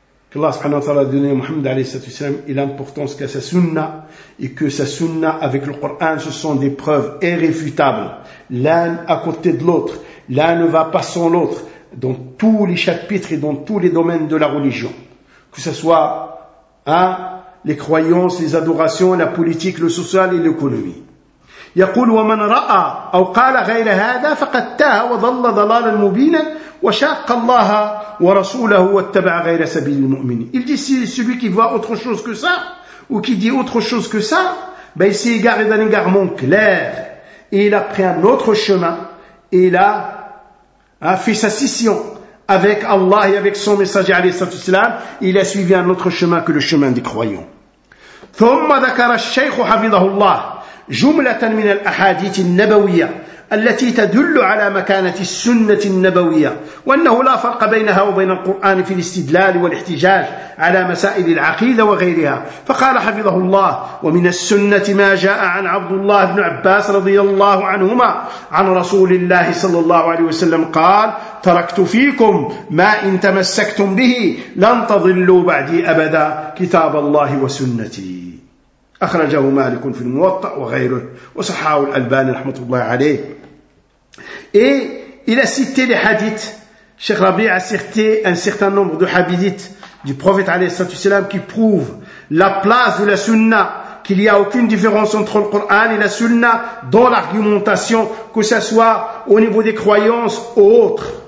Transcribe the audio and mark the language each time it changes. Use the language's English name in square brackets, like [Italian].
[French] qu'Allah subhanahu wa ta'ala a donné à Muhammad alayhi salatu wasalam et l'importance qu'a sa sunna, et que sa sunna avec le Coran, ce sont des preuves irréfutables, l'un à côté de l'autre, l'un ne va pas sans l'autre, dans tous les chapitres et dans tous les domaines de la religion, que ce soit les croyances, les adorations, la politique, le social et l'économie. [Arabic] يقول ومن رأى أو قال غير هذا فقد تاه وضل ضلالا مبينا وشاق الله ورسوله واتبع غير سبيل المؤمنين. [French] Il dit si celui qui voit autre chose que ça ou qui dit autre chose que ça, ben il s'est égaré d'un égarement clair et il a pris un autre chemin et il a fait sa scission avec Allah et avec son messager [Arabic] عليه الصلاة والسلام, [French] il a suivi un autre chemin que le chemin des croyants. [Arabic] ثم ذكر الشيخ حفظه الله جملة من الأحاديث النبوية التي تدل على مكانة السنة النبوية وأنه لا فرق بينها وبين القرآن في الاستدلال والاحتجاج على مسائل العقيدة وغيرها فقال حفظه الله ومن السنة ما جاء عن عبد الله بن عباس رضي الله عنهما عن رسول الله صلى الله عليه وسلم قال تركت فيكم ما إن تمسكتم به لن تضلوا بعدي أبدا كتاب الله وسنتي أخرجه مالك في الموطأ وغيره وصححه الألباني رحمة الله عليه. [French] Et il a cité les hadiths. Cheikh Rabi a cité un certain nombre de hadiths du prophète alayhi salam qui prouvent la place de la sunna, qu'il n'y a aucune différence entre le Coran et la sunna dans l'argumentation, que ce soit au niveau des croyances ou autres.